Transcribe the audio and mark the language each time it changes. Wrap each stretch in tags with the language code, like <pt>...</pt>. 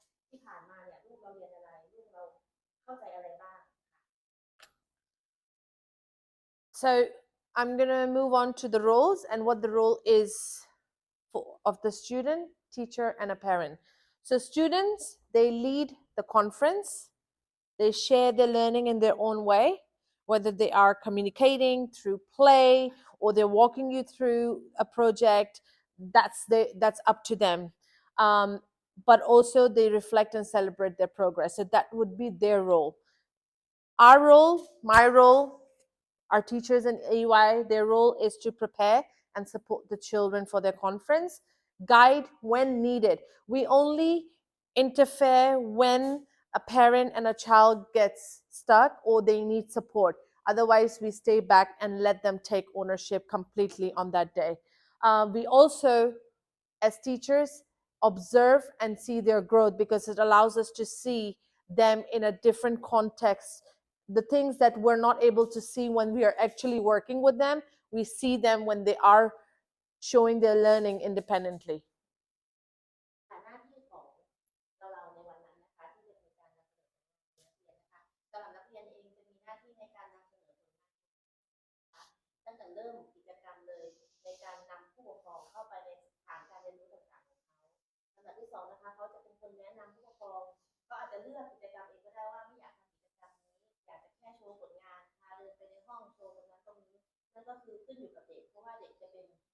<th>ที่ผ่านมาเนี่ยลูกเราเรียนอะไรลูกเราเข้าใจอะไรบ้าง</th> <en>So I'm going to move on to the roles and what the role is of the student, teacher, and a parent. So students, they lead the conference. They share their learning in their own way, whether they are communicating through play or they're walking you through a project. That's up to them. But also they reflect and celebrate their progress. So that would be their role. Our role, my role, our teachers in AY, their role is to prepare and support the children for their conference, guide when needed. We only interfere when a parent and a child gets stuck or they need support. Otherwise, we stay back and let them take ownership completely on that day. We also, as teachers, observe and see their growth because it allows us to see them in a different context. The things that we're not able to see when we are actually working with them, we see them when they are showing their learning independently.</en> <th>หน้าที่ของเราในวันนั้นนะคะที่จะมีการนำเสนอผลงานนักเรียนนะคะสำหรับนักเรียนเองจะมีหน้าที่ในการนำเสนอผลงานตั้งแต่เริ่มกิจกรรมเลยในการนำผู้ปกครองเข้าไปในฐานการเรียนรู้ต่างๆของเขาลำดับที่สองนะคะเขาจะเป็นคนแนะนำผู้ปกครองก็อาจจะเลือกกิจกรรมเองก็ได้ว่าไม่อยากทำกิจกรรมนี้อยากจะแค่โชว์ผลงานพาเดินไปในห้องโชว์ตรงนั้นตรงนี้นั่นก็คือขึ้นอยู่กับเด็กเพราะว่าเด็กจะเป็น</th>